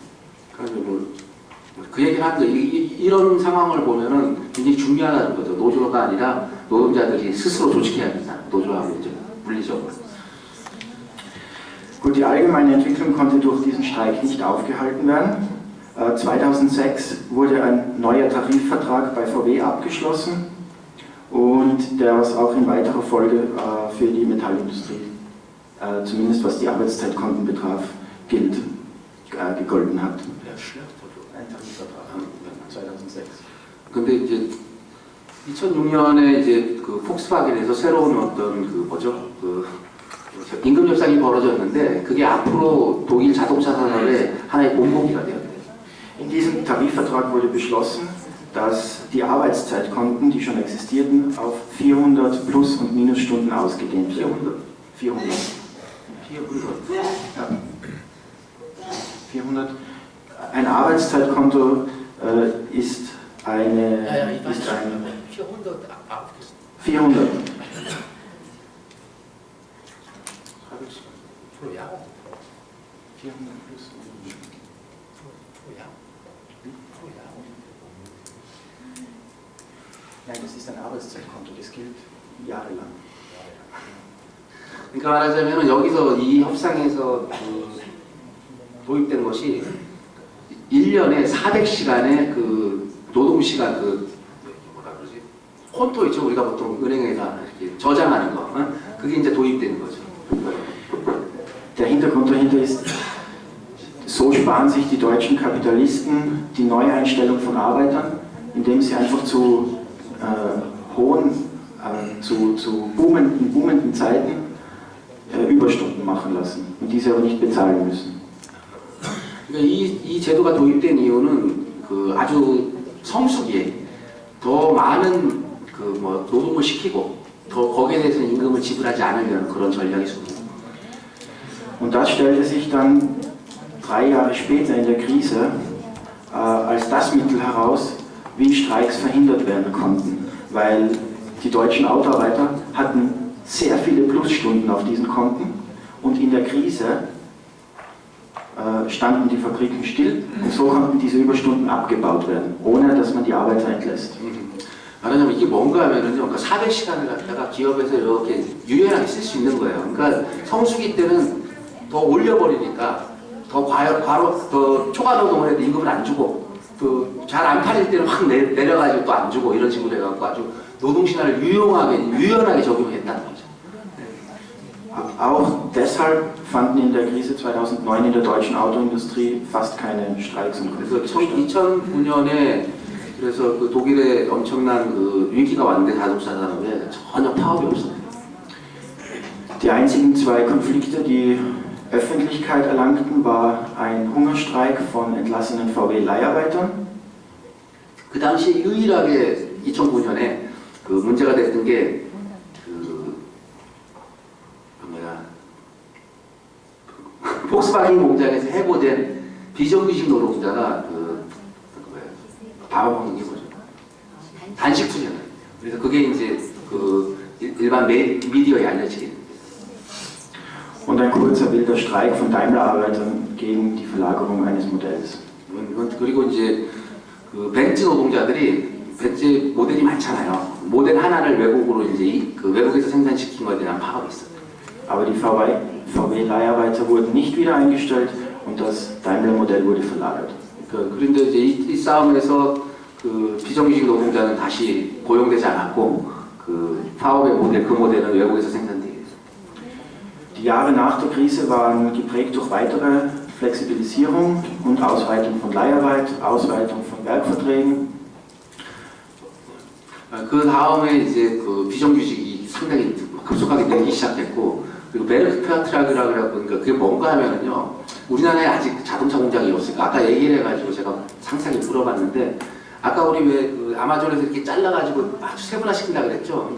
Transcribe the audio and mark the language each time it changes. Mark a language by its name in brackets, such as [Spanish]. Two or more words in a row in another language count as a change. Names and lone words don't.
[Korean] 그 얘기를 하는데 이런 상황을 보면은 굉장히 중요하다는 거죠. 노조가 아니라 노동자들이 스스로 조직해야 된다. 노조하고 이제 물리적으로. [German] Gut, die allgemeine Entwicklung konnte durch diesen Streik nicht aufgehalten werden. 2006 wurde ein neuer Tarifvertrag bei VW abgeschlossen und der was auch in weiterer Folge für die Metallindustrie, zumindest was die Arbeitszeitkonten betraf, gegolten hat. Ein Tarifvertrag 2006. [Korean] 근데 이제 2006년에 이제 그 폭스바겐에서 새로운 어떤 그 뭐죠? 그 임금 협상이 벌어졌는데 그게 앞으로 독일 자동차 산업의 하나의 본보기가 되었대요. [German] In diesem Tarifvertrag wurde beschlossen, dass die Arbeitszeitkonten, die schon existierten, auf 400 Plus- und Minusstunden ausgedehnt werden. 400. Ja. 400. Ein Arbeitszeitkonto ist eine. 400. pro Jahr. 400 plus. Pro Jahr. Pro Jahr. Nein, das ist ein Arbeitszeitkonto, das gilt jahrelang. [Korean] 그러니까 말하자면 여기서 이 협상에서 도입된 것이 1년에 400시간의 그 노동시간 뭐라 그러지? 콘토 있죠? 우리가 보통 은행에서 이렇게 저장하는 거. 그게 이제 도입된 거죠. [German] Der Hintergrund dahinter ist, so sparen sich die deutschen Kapitalisten die Neueinstellung von Arbeitern, indem sie einfach zu boomenden Zeiten Überstunden machen lassen und diese aber nicht bezahlen müssen. [Korean] 그러니까 이 제도가 도입된 이유는 그 아주 성수기에 더 많은 그 뭐 노동을 시키고 더 거기에 대해서 임금을 지불하지 않으면 그런 전략이 있습니다. [German] Und das stellte sich dann 3 Jahre später in der Krise als das Mittel heraus, wie Streiks verhindert werden konnten, weil die deutschen Autoarbeiter hatten sehr viele Plusstunden auf diesen Konten und in der Krise standen die Fabriken still und so konnten diese Überstunden abgebaut werden, ohne dass man die Arbeiter entlässt. [Korean] 말하자면 이게 뭔가 하면은요, 그러니까 400시간을 갖다가 기업에서 이렇게 유연하게 쓸 수 있는 거예요. 그러니까 성수기 때는 더 올려버리니까 더 더 초과 노동을 해도 임금을 안 주고 또 잘 안 팔릴 때는 확 내려가지고 또 안 주고 이런 식으로 해갖고 아주 노동 신화를 유연하게 적용했다는 거죠. [German] Auch deshalb fanden in der Krise 2009 in der deutschen Autoindustrie fast keine Streiks und [Korean] 그래서 [German] Konflikte statt. [Korean] 2009년에 그래서 그 독일에 엄청난 그 위기가 왔는데 자동차 산업에 전혀 파업이 없어요. [German] Die einzigen 2 Konflikte, die Öffentlichkeit erlangten, war ein Hungerstreik von entlassenen VW-Leiharbeitern. [Korean] 그 당시 유일하게 2009년에 그 문제가 됐던 게 폭스바겐 공장에서 해고된 비정규직 노동자가 밥을 먹는 게 뭐죠? 단식 투쟁. 그래서 그게 이제 그 일반 미디어에 알려지게 됩니다. [German] Und ein kurzer wilder Streik von Daimler-Arbeitern gegen die Verlagerung eines Modells. [Korean] 그리고 이제 그 벤츠 노동자들이 벤츠 모델이 많잖아요. 모델 하나를 외국으로 이제 그 외국에서 생산시킨 거에 대한 파업이 있어요. [German] Aber die VW-Leiharbeiter wurden nicht wieder eingestellt und das Daimler-Modell wurde verlagert. [Korean] 그런데 이제 이 싸움에서 그 비정규직 노동자는 다시 고용되지 않았고 그 파업의 모델 그 모델은 외국에서 생산되게 됐어요. [German] Die Jahre nach der Krise waren geprägt durch weitere Flexibilisierung und Ausweitung von Leiharbeit, Ausweitung von Werkverträgen. [Korean] 그 다음에 이제 그 비정규직이 상당히 급속하게 늘기 시작했고 그리고 베르크트라그라 그래갖고 그게 뭔가 하면은요 우리나라에 아직 자동차 공장이 없으니까 아까 얘기를 해가지고 제가 상세하게 물어봤는데 아까 우리 왜 그 아마존에서 이렇게 잘라가지고 아주 세분화시킨다 그랬죠.